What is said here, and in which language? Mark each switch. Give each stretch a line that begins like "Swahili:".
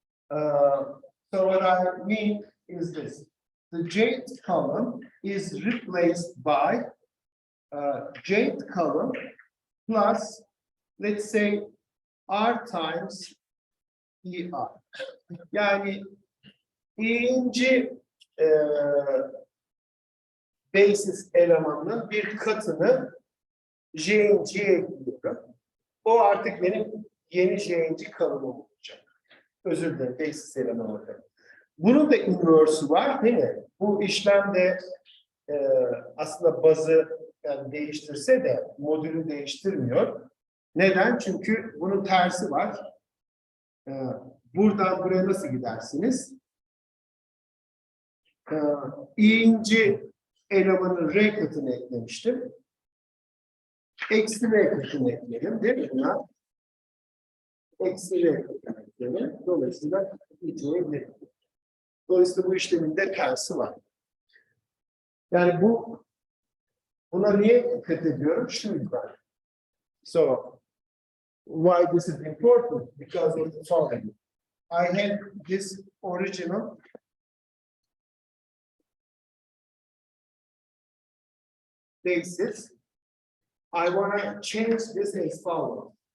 English: So what I mean is this: the jth column is replaced by jth column plus, let's say, r times er.
Turkish: Yani i'inci basis elemanının bir katını j'inciye ekliyorum. O artık benim yeni j'inci kalımım olacak. Özür dilerim, basis eleman olarak. Bunun da inverse'ü var değil mi? Bu işlemde aslında bazı yani değiştirse de modülü değiştirmiyor. Neden? Çünkü bunun tersi var. Buradan buraya nasıl gidersiniz? İ'inci elemanın r katını eklemiştim. Eksi r katını ekleyelim değil mi buna? Eksi r katını ekleyelim. Dolayısıyla i'ye ekleyelim. Dolayısıyla bu işlemin de tersi var. Yani buna niye dikkat ediyorum? Şu yüzden.
English: So, why this is important? Because of the following. I had this original basis. I want to change this as follows.